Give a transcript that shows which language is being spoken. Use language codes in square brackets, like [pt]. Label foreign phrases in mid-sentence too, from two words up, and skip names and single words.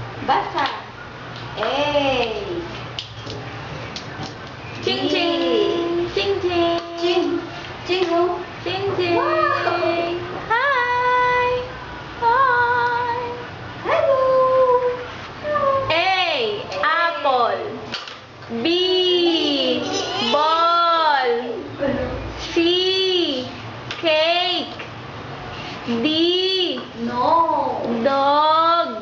[en] basa. A. Ching ching. Ching ching. Ching. Ching who? Ching ching. Wow. Hi. Hi. Hello. A. Apple. B. Ball. C. Cake. D. No. Dog.